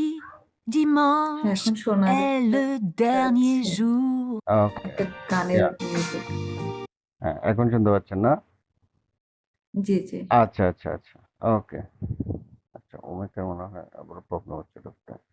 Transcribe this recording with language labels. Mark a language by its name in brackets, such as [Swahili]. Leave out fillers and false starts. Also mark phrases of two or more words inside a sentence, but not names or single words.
[Bangla] হ্যাঁ, [French] dimanche [Bangla] এখন শোনা [French] est le dernier [Bangla] যাচ্ছে [French] jour. [Bangla] ওকে। একটা গানের ইয়া, মিউজিক। হ্যাঁ, এখন শুনতে পাচ্ছেন না? জি জি। আচ্ছা আচ্ছা আচ্ছা। ওকে। আচ্ছা, ওমেকের মনে হয় আবার প্রবলেম হচ্ছে ঢুকতে।